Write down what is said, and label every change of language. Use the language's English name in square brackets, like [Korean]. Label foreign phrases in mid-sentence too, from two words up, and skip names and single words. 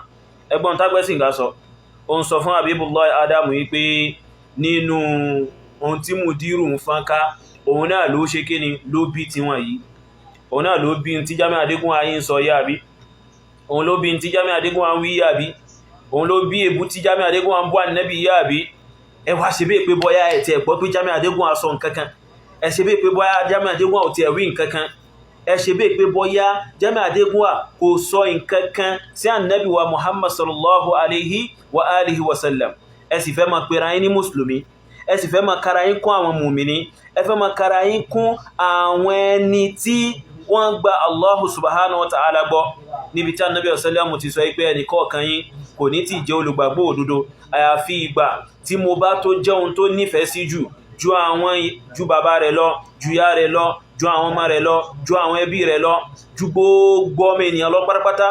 [Yoruba] Ẹgbọ́n tágbẹ́sìngà sọ ó ń sọ fún Habibullahi Adam yìí pé nínú ohun tí mùdírù ń fánká òun náà ló ṣe kíni ló bí tiwọn yìí, òun náà ló bí tí Jamiu Adégúnwà yìí ń sọ yá bí, òun ló bí tí Jamiu Adégúnwà ń wí yá bí, òun ló bí èbú tí Jamiu Adégúnwà ń bú Ànábì yá bí. ẹ wá ṣe bẹ́ẹ̀ pé bọ́yá ẹ̀ tí ẹ̀ gbọ́ pé Jamiu Adégúnwà sọ nǹkankan, ẹ ṣe bẹ́ẹ̀ pé bọ́yá Jamiu Adégúnwà ò tí ẹ̀ wí nǹkankan, ẹ ṣe bẹ́ẹ̀ pé bọ́yá Jamiu Adégúnwà kò sọ nǹkankan sí Ànábì wa Muhammad [Arabic] صلى الله عليه وعلى آله وسلم. [Yoruba] ẹ sì fẹ́ máa pera yín ní mùsùlùmí, ẹ sì fẹ́ máa kara yín kún àwọn mùmìní, ẹ fẹ́ máa kara yín kún àwọn ẹni tí wọ́n gba [Arabic] الله سبحانه وتعالى [Yoruba] gbọ́, níbi tí Ànábì sallallahu ti sọ pé ẹnì kọ̀ọ̀kan yín kò ní tí jẹ́ olùgbàgbọ́ òdodo àyàfi ìgbà tí mo bá tó jẹ́ ohun tó nífẹ̀ẹ́ sí ju bàbá rẹ̀ lọ, ju ìyá rẹ̀ lọ, ju àwọn ọmọ rẹ̀ lọ, ju àwọn ẹbí rẹ̀ lọ, ju gbogbo ọmọ ènìyàn lọ pátápátá.